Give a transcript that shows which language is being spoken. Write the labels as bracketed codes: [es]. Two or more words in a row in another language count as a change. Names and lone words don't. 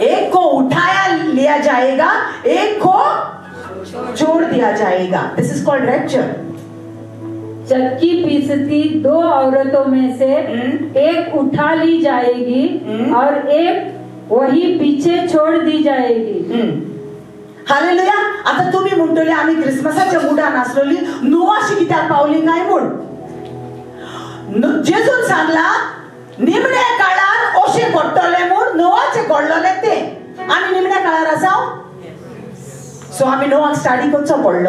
[hi] एक को उठाया लिया जाएगा, एक को छोड़ दिया जाएगा. [en] this is called rapture. [hi] चक्की पीसती दो औरतों में से एक उठा ली जाएगी और एक वही पीछे छोड़ दी जाएगी. हालेलुया. [kok] आता तुम्ही म्हणतले आम्ही क्रिसमसाच्या मुडान आसलोली, नोवाशी कित्याक पावली काय म्हूण. जेजून सांगला निमण्या काळार ओशे घडटले म्हूण नोवाचे घडलोले ते. आम्ही निमण्या काळार आसाव. सो आम्ही नोवाक स्टडी करचो पडलो.